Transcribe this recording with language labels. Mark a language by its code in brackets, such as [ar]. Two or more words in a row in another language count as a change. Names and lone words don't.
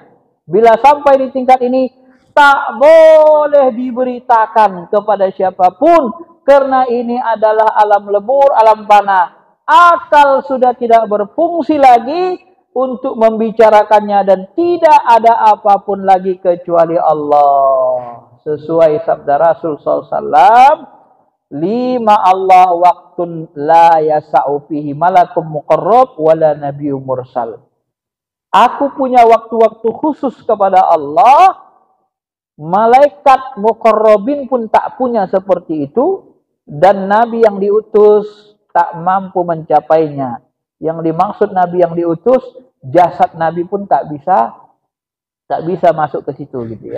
[id] Bila sampai di tingkat ini, tak boleh diberitakan kepada siapapun, karena ini adalah alam lebur, alam panah. Akal sudah tidak berfungsi lagi untuk membicarakannya, dan tidak ada apapun lagi kecuali Allah. Sesuai sabda Rasul SAW, [ar] لي مع الله وقت لا يسع فيه ملك مقرب ولا نبي مرسل. [id] Aku punya waktu-waktu khusus kepada Allah, malaikat muqarrabin pun tak punya seperti itu, dan nabi yang diutus tak mampu mencapainya. Yang dimaksud nabi yang diutus, jasad nabi pun tak bisa masuk ke situ gitu ya.